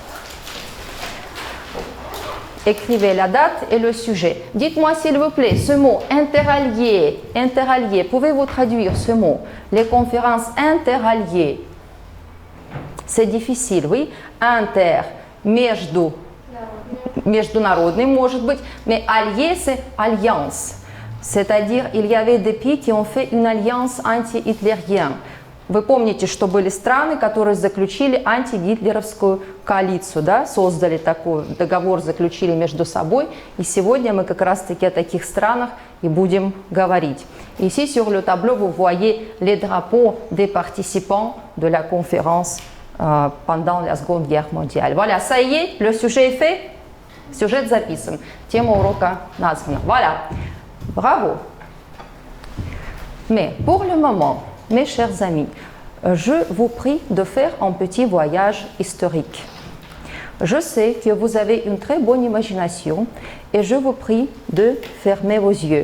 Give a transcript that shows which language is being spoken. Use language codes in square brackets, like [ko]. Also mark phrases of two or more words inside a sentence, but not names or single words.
[fr] Écrivez la date et le sujet. Dites-moi s'il vous plaît, ce mot interallié, pouvez-vous traduire ce mot? Les conférences interalliées. C'est difficile, oui. Inter, [ru] между, международный, может быть, [fr] mais allié, c'est alliance. C'est-à-dire, il y avait des pays qui ont fait une alliance anti-hitlérienne. [ru] Вы помните, что были страны, которые заключили антигитлеровскую коалицию, да, создали такой договор, заключили между собой. И сегодня мы как раз-таки о таких странах и будем говорить. [fr] Ici, sur le tableau, vous voyez les drapeaux des participants de la conférence pendant la Seconde Guerre mondiale. Voilà, ça y est, le sujet est fait. [ru] Сюжет записан. Тема урока названа. [fr] Voilà. Bravo. Mais pour le moment, mes chers amis, je vous prie de faire un petit voyage historique. Je sais que vous avez une très bonne imagination et je vous prie de fermer vos yeux.